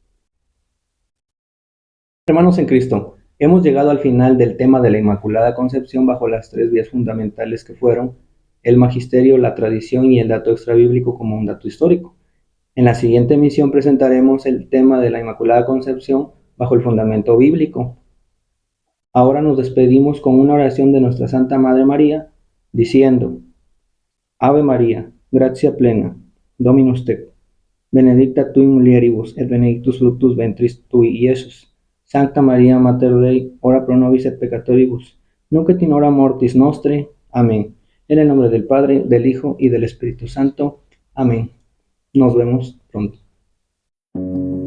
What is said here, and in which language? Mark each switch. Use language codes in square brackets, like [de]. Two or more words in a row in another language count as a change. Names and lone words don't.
[es] Hermanos en Cristo, hemos llegado al final del tema de la Inmaculada Concepción bajo las tres vías fundamentales que fueron el magisterio, la tradición y el dato extrabíblico como un dato histórico. En la siguiente emisión presentaremos el tema de la Inmaculada Concepción bajo el fundamento bíblico. Ahora nos despedimos con una oración de nuestra Santa Madre María, diciendo: [la] Ave María, gratia plena, Dominus tecum, benedicta tu in mulieribus et benedictus fructus ventris tui, Iesus. Sancta Maria Mater Dei, ora pro nobis et peccatoribus, nunc et in hora mortis nostre. [es] Amén. En el nombre del Padre, del Hijo y del Espíritu Santo. Amén. Nos vemos pronto.